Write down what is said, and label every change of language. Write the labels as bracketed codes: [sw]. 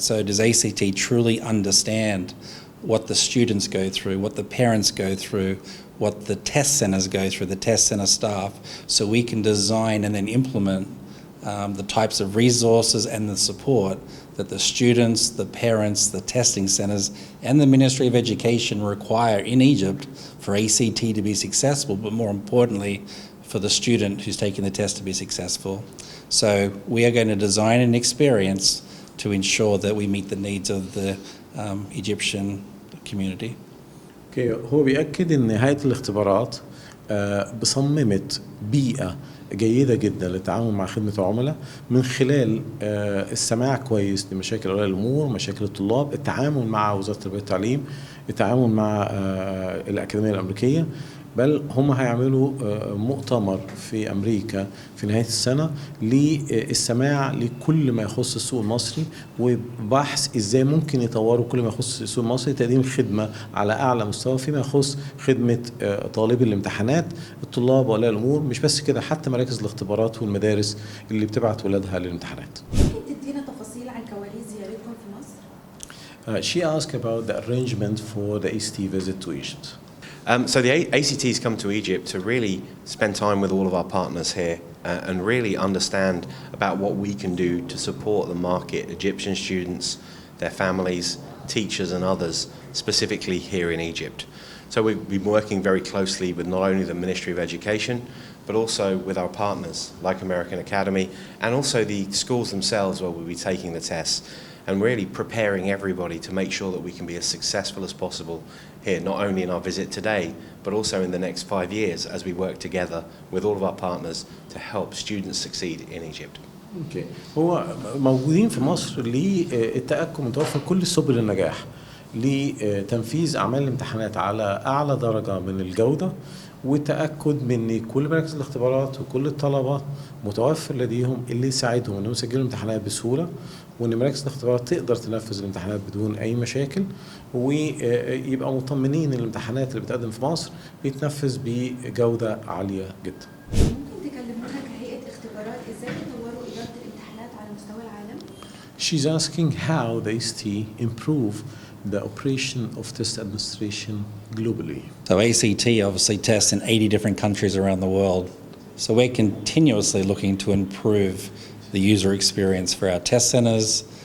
[en] So does ACT truly understand what the students go through, what the parents go through, what the test centers go through, the test center staff, so we can design and then implement the types of resources and the support that the students, the parents, the testing centers, and the Ministry of Education require in Egypt for ACT to be successful, but more importantly, for the student who's taking the test to be successful. So we are going to design an experience to ensure that we meet the needs of the Egyptian community. [ar] هو بيأكد ان هيئة الاختبارات بصممت بيئة جيدة جدا للتعامل مع خدمة العملاء من خلال السماع كويس لمشاكل أولياء الأمور، مشاكل الطلاب، التعامل مع وزارة التربية والتعليم، التعامل مع الأكاديمية الأمريكية. بل هم هيعملوا مؤتمر في أمريكا في نهاية السنة للسماع لكل ما يخص السوق المصري، وبحث إزاي ممكن يطوروا كل ما يخص السوق المصري، تقديم خدمة على أعلى مستوى فيما يخص خدمة طالبي الامتحانات، الطلاب وأولياء الأمور. مش بس كده، حتى مراكز الاختبارات والمدارس اللي بتبعت ولادها للامتحانات. ممكن تدينا تفاصيل عن كواليس زيارتكم في مصر؟ [en] She asked about the arrangement for the ACT visit to Egypt. So the ACT's come to Egypt to really spend time with all of our partners here and really understand about what we can do to support the market, Egyptian students, their families, teachers and others, specifically here in Egypt. So we've been working very closely with not only the Ministry of Education, but also with our partners like American Academy and also the schools themselves where we'll be taking the tests, and really preparing everybody to make sure that we can be as successful as possible here, not only in our visit today, but also in the next 5 years as we work together with all of our partners to help students succeed in Egypt. [ar] اوكي، هو موجودين في مصر للتأكد من توفر كل سبل النجاح لتنفيذ أعمال الامتحانات على أعلى درجة من الجودة، والتأكد من ان كل مراكز الاختبارات وكل الطلبة متوفر لديهم اللي يساعدهم انهم يسجلوا الامتحانات بسهولة، وان مراكز الاختبارات تقدر تنفذ الامتحانات بدون اي مشاكل، ويبقى مطمنين ان الامتحانات اللي بتقدم في مصر بيتنفذ بجودة عالية جدا. ممكن تكلمونا كهيئة اختبارات ازاي تطوروا إدارة الامتحانات على مستوى العالم؟ [en] She's asking how the ACT improve the operation of test administration globally. So ACT obviously tests in 80 different countries around the world. So we're continuously looking to improve the user experience for our test centers,